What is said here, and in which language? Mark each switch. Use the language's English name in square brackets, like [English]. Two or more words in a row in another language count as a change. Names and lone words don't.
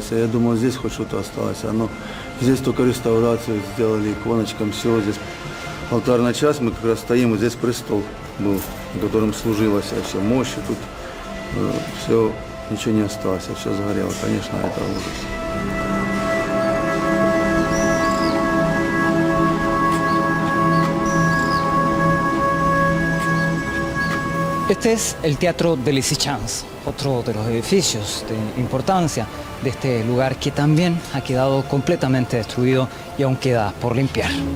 [Russian] Я думал, здесь хоть что-то осталось. Но здесь только реставрацию сделали, иконочкам, все. Здесь алтарный час, мы как раз стоим, вот здесь престол был, на котором служилось все мощи. Тут все, ничего не осталось, все сгорело. Конечно, это ужас. [Spanish] Este es el Teatro de Lysychansk, otro de los edificios de importancia de este lugar que también ha quedado completamente destruido y aún queda por limpiar.